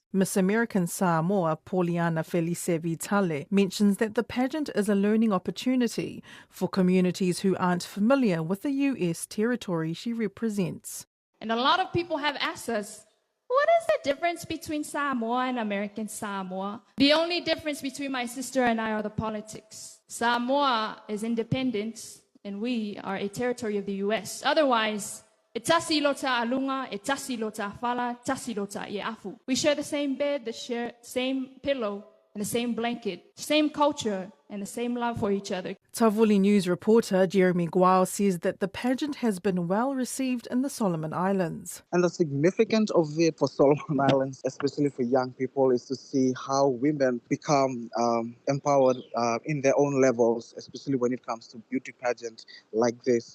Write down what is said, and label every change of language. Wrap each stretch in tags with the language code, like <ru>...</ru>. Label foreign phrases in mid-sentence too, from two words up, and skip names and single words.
<en>Miss American Samoa Pauliana Felice Vitale mentions that the pageant is a learning opportunity for communities who aren't familiar with the US territory she represents. And a lot of people have asked us, what is the difference between Samoa and American Samoa? The only difference between my sister and I are the politics. Samoa is independent, and we are a territory of the U.S. Otherwise,</en> <sm>e tasi lo ta alunga, e tasi lo ta fala, tasi lo ta ie afu.</sm> <en>We share the same bed, the same pillow, and the same blanket, same culture, and the same love for each other. Tavuli News reporter Jeremy Guao says that the pageant has been well received in the Solomon Islands. And the significance of it for Solomon Islands, especially for young people, is to see how women become empowered in their own levels, especially when it comes to beauty pageant like this.</en>